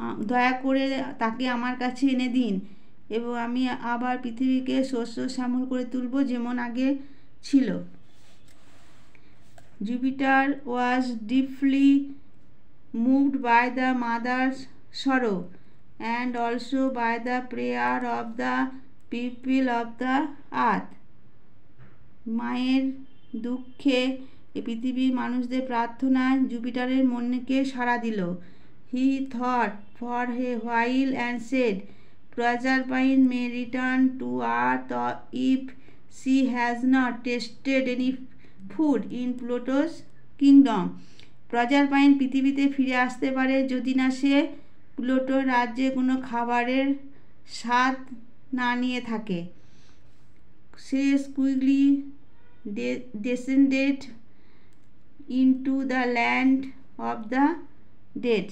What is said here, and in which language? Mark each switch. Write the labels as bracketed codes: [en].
[bn] দয়া করে তাকে আমার কাছে এনে দিন এবং আমি আবার পৃথিবীকে শস্য শ্যামল করে তুলব যেমন আগে ছিল। [en] Jupiter was deeply moved by the mother's sorrow and also by the prayer of the people of the earth. [bn] মায়ের দুঃখে এই পৃথিবীর মানুষদের প্রার্থনায় জুপিটারের মনকে সাড়া দিল। [en] He thought for a while and said, Proserpine may return to earth if she has not tasted any food in Pluto's kingdom. [bn] প্রজারপাইন পৃথিবীতে ফিরে আসতে পারে যদি না সে প্লুটোর রাজ্যে কোনো খাবারের স্বাদ না নিয়ে থাকে। [en] সে quickly descended into the land of the dead.